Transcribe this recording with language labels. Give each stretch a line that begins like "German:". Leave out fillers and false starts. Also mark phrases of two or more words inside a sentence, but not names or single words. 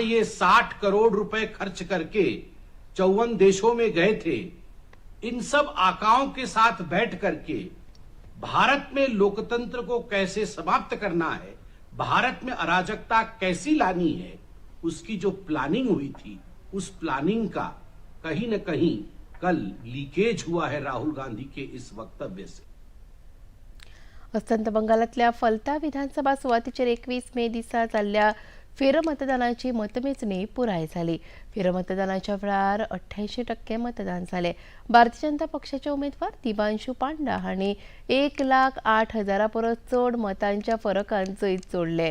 Hindi: ये 60 करोड़ रुपए खर्च करके 54 देशों में गए थे, इन सब आकाओं के साथ बैठ करके भारत में लोकतंत्र को कैसे समाप्त करना है, भारत में अराजकता कैसी लानी है, उसकी जो प्लानिंग हुई थी, उस प्लानिंग का कहीं न कहीं कल लीकेज हुआ है राहुल गांधी के इस वक्तव्य से.
Konkani: अस्तंत बंगालातल्या फलता विधानसभा सुवातेचेर 21 मे दिसा जाल्ल्या फेरमतदानाची मतमेजणी पुराय जाली. फेरमतदानाच्या वेळार 88% मतदान जाले. भारतीय जनता पक्षाचे उमेदवार दिबांशू पांडा हांणी 1,08,000 परस चड मतांच्या फरकान जैत जोडले.